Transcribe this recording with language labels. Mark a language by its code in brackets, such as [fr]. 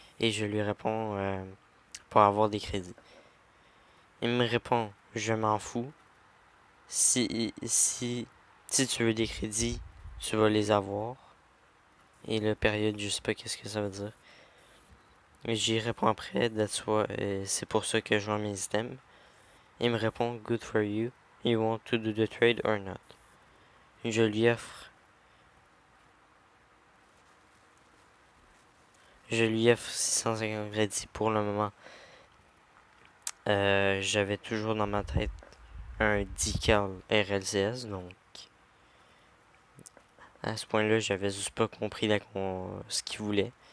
[fr] Et je lui réponds, pour avoir des crédits. Il me répond, je m'en fous. Si tu veux des crédits, tu vas les avoir. Et la période, je sais pas qu'est-ce que ça veut dire. Mais j'y réponds après, c'est pour ça que je vends mes items. Il me répond, [en] good for you. You want to do the trade or not? [fr] Je lui offre, je lui offre 650 crédits pour le moment. J'avais toujours dans ma tête un decal RLCS, donc à ce point-là, j'avais juste pas compris ce qu'il voulait.